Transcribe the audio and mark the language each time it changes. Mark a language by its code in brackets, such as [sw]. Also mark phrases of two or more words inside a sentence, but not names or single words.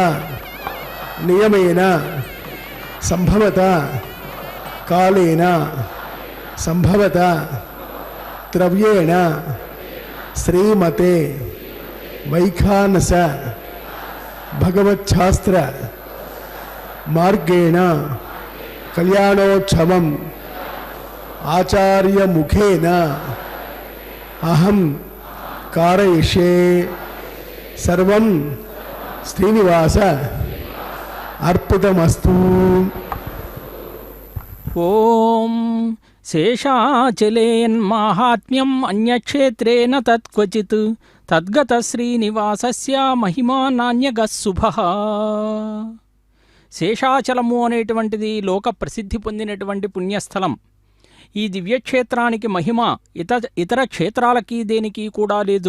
[sa] नियमेन संभवतः कालेन संभवतः द्रव्येण श्रीमते वैखानस भगवच्छास्त्र मार्गेण कल्याणोत्सवम् आचार्य मुखेन अहम कारयिष्ये. सर्वं श्रीनिवास अर्पितमस्तु. ओम శేషాచలేన్మాహాత్మ్యం అన్యక్షేత్రేణ తత్క్వచిత్ తద్గత శ్రీనివాసస్య మహిమా నాణ్యగః శుభః. [te] శేషాచలము అనేటువంటిది లోక ప్రసిద్ధి పొందినటువంటి పుణ్యస్థలం. ఈ దివ్యక్షేత్రానికి మహిమ ఇతర క్షేత్రాలకి దేనికి కూడా లేదు.